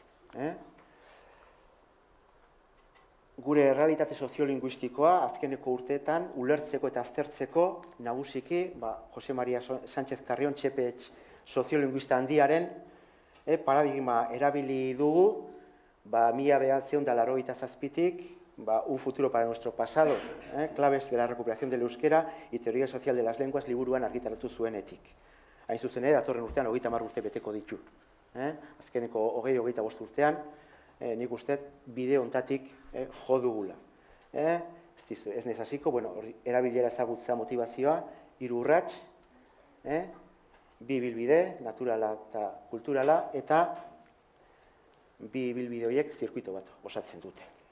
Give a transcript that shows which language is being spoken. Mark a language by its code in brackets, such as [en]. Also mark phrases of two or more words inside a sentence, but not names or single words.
[eu] Gure errealitate soziolinguistikoa azkeneko urteetan ulertzeko eta aztertzeko nagusiki Jose Maria Sánchez Carrión Txepetx soziolinguista handiaren paradigma erabili dugu 1987tik Un futuro para nuestro pasado, claves de la recuperación del euskera y teoría social de las lenguas liburuan argitaratu zuenetik. Hain zuzen ere, datorren urtean 30 urte beteko ditu. Azkeneko 20-25 urtean, nik uste bide hontatik jo dugula. Ez nezaziko, erabilera ezagutza motivazioa, 3 urrats, 2 ibilbide, naturala eta kulturala, eta 2 ibilbide horiek zirkuito bat osatzen dute.